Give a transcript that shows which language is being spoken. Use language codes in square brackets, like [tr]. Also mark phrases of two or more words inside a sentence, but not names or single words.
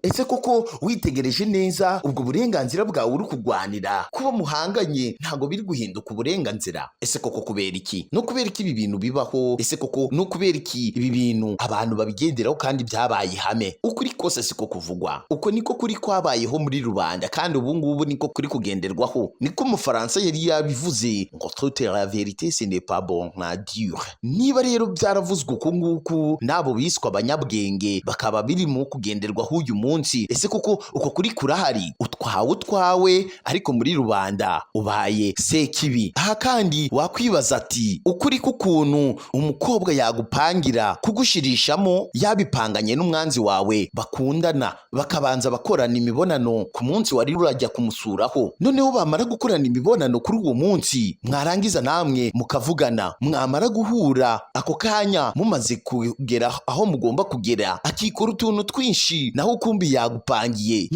[rw] ese koko witegereje neza ubwo burenganzira bwawe uri kurwanira kuba muhanganye ntago biri guhinduka uburenganzira? ese koko kubera iki? no kubera iki ibi bintu bibaho? ese koko no kubera iki ibi bintu abantu babigenderaho kandi byabaye ihame? ukuri kose siko kuvugwa. uko niko kuri kwabayeho muri rubanda kandi ubu ngubu niko kuri kugenderwaho. niko umufaransa yari yabivuze ngo [fr] toute la vérité ce n'est pas bon à dire. [rw] niba rero byaravuzwe uko nguku n'abo biswa abanyabwenge bakaba birimo kugenderwaho uyu munsi, ese koko uko kuri kurahari? utwawe ariko muri rubanda ubaye sekibi. aha kandi wakwibaza ati ukuri k'ukuntu umukobwa yagupangira kugushirishamo yabipanganye n'umwanzi wawe bakundana, bakabanza bakorana imibonano ku munsi wari urajya kumusuraho, noneho bamara gukorana imibonano kuri uwo munsi mwarangiza namwe mukavugana, mwamara guhura ako kanya mumaze kugera aho mugomba kugera akikora utuntu twinshi naho ukumbi yagupangiye.